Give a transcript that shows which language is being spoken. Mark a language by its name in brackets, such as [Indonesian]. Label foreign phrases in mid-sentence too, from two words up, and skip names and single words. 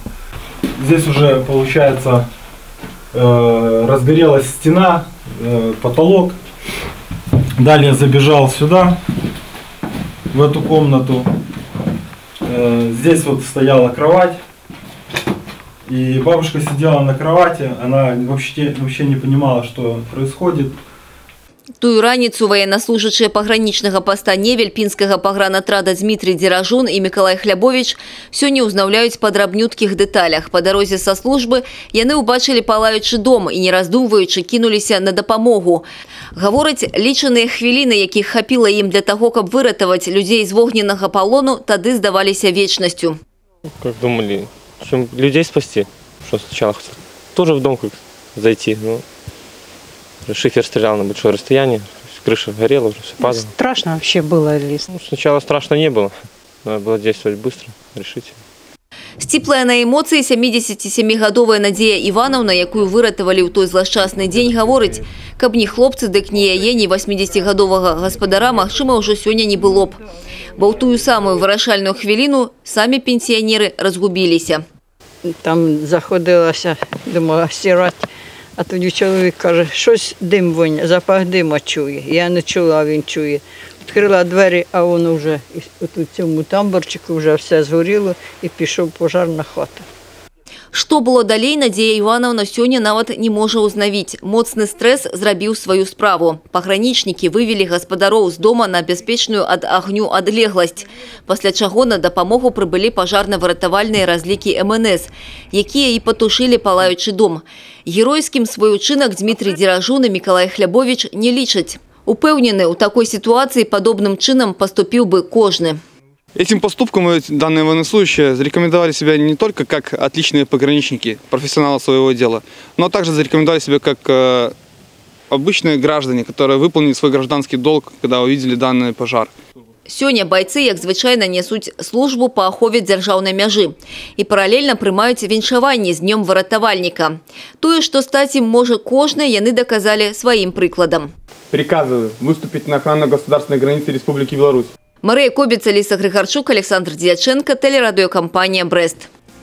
[Russian] Здесь уже, получается, разгорелась стена, потолок. Далее забежал сюда, в эту комнату. Здесь вот стояла кровать. И бабушка сидела на кровати, она вообще не понимала, что происходит. [Belarusian] Тую раніцу военнослужащие пагранічнага поста Невель пінскага пагранатрада Дмитрий Дзеражун и Миколай Хлябович сёння узнаўляюць па драбнюткіх дэталях. По дарозе са службы яны ўбачылі палаючы дом і, не раздумваючы, кінуліся на дапамогу. Гавораць, лічаныя хвіліны, якіх хапіла ім [Russian] для того, [Belarusian] каб выратаваць людзей з вогненнага палону, тады здаваліся вечнасцю. [Russian] Как думали, чем людей спасти, что сначала тоже в дом как зайти, но шифер стрелял на большое расстояние, крыша горела, уже все падало. Страшно вообще было. Ну, сначала страшно не было, надо было действовать быстро, решительно. [Belarusian] Сціплая на эмоцыі 77-гадовая Надзея Івановна, якую выратавалі ў той злашчасны дзень, гаворыць, каб ні хлопцы, дык ні яе, ні 80-гадовага гаспадара, магчыма, ўжо сёння не было б. Бо ў тую самую вырашальную хвіліну самі пенсіянеры разгубіліся. [Ukrainian] Там заходилася, думала, стирати. А тоді чоловік каже, щось дим воня, запах дима чує. Я не чула, а він чує. Відкрила двері, а воно вже у цьому тамбурчику вже все згоріло і пішов пожарна хата. [Belarusian] Што было далей, Надзея Івановна сёння нават не можа ўзнавіць. Моцны стрэс зрабіў сваю справу. Пагранічнікі вывелі гаспадароў з дома на бяспечную ад агню адлегласць, пасля чаго на дапамогу прыбылі пажарна-выратавальныя разлікі МНС, якія і патушылі палаючы дом. Геройскім свой учынак Дмитрий Дзеражун и Миколай Хлябович не лічаць. [Russian] Упэўнены, у такой ситуации подобным чином поступил бы кожны. Этим поступком данные военнослужащие зарекомендовали себя не только как отличные пограничники, профессионалы своего дела, но также зарекомендовали себя как обычные граждане, которые выполнили свой гражданский долг, когда увидели данный пожар. [Belarusian] Сёння бойцы, як звычайна, несуць службу па ахове дзяржаўнай мяжы і паралельна прымаюць віншаванні з днём выратавальніка. Тое, што стаць ім можа кожны, яны доказалі сваім прыкладам. [Russian] Приказываю выступить на охрану государственной границы Республики Беларусь. Мария Кобица, Лиса Григорчук, Александр Дьяченко, телерадиокомпания «Брест».